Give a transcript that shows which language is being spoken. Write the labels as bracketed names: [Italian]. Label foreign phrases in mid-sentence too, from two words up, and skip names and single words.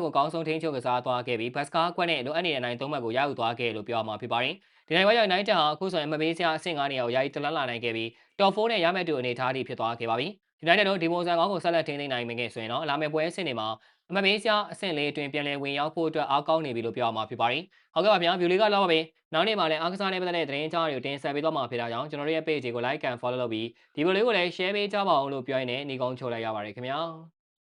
[Burmese] ကိုကောင်းဆုံးထိန်းချုပ်ကစားသွားခဲ့ပြီးဘတ်စကားကွက်နဲ့လိုအပ်နေတဲ့အနိုင်သုံးမှတ်ကိုရယူသွားခဲ့လို့ပြောရမှာဖြစ်ပါတယ်။ဒီနိုင်ပွဲကြောင့် United ဟာအခုဆိုရင်မပေးစရာအဆင့်9နေရာကိုယာယီတလန်းလာနိုင်ခဲ့ပြီး Top 4နဲ့ရမယ့်တူအနေထားထိဖြစ်သွားခဲ့ပါပြီ။ United တို့ဒီပုံစံကောင်းကိုဆက်လက်ထိန်းသိမ်းနိုင်မယ်ဆိုရင်တော့လာမယ့်ပွဲအဆင့်တွေမှာအမှတ်ပေးစရာအဆင့်လေးအတွင်းပြန်လည်ဝင်ရောက်ဖို့အတွက်အားကောင်းနေပြီလို့ပြောရမှာဖြစ်ပါတယ်။ဟုတ်ကဲ့ပါဗျာဗီဒီယိုလေးကတော့ပဲနောက်နေ့မှာလည်းအားကစားနဲ့ပတ်သက်တဲ့သတင်းအကြောင်းတွေကိုတင်ဆက်ပေးသွားမှာဖြစ်တာကြောင့်ကျွန်တော်တို့ရဲ့ page ကို [English] like and follow [Burmese] လုပ်ပြီးဒီဗီဒီယိုလေးကိုလည်း share ပေးကြပါအောင်လို့ပြောရင်းနဲ့ညီကုန်းချုပ်လိုက်ရပါတယ်ခင်ဗျာ။